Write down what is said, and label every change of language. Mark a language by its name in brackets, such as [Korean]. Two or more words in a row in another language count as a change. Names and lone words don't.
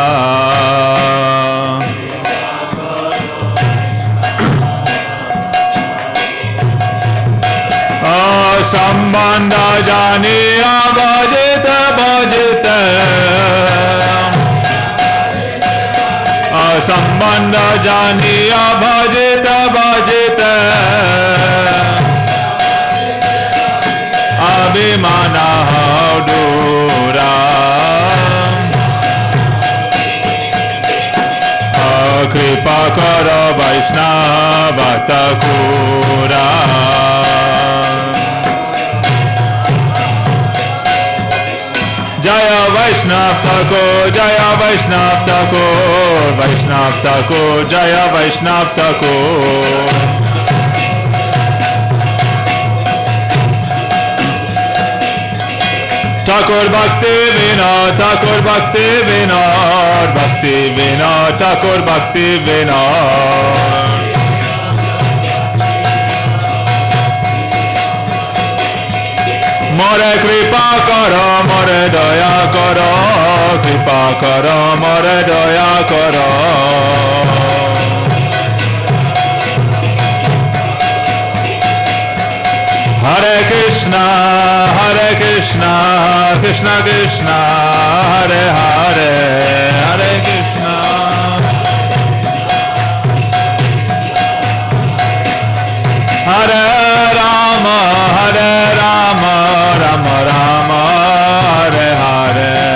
[Bangla] সম্বন্ধ জানিয়া ভজিতে ভজিতে সম্বন্ধ জানিয়া ভজিতে ভজিতে অভিমান দূরা কৃপা কর বৈষ্ণব ঠাকুর. জয় বৈষ্ণব ঠাকুর, জয় বৈষ্ণব ঠাকুর, বৈষ্ণব ঠাকুর, জয় বৈষ্ণব ঠাকুর. Thakur Bhakti Vinod, Thakur Bhakti Vinod, Bhakti Vinod, Thakur Bhakti Vinod. মোরে কৃপা করো, মোরে দয়া করো, কৃপা করো, মোরে দয়া করো. [Sanskrit] हरे कृष्ण, कृष्ण कृष्ण, हरे हरे, हरे कृष्ण. हरे राम, राम राम, हरे हरे.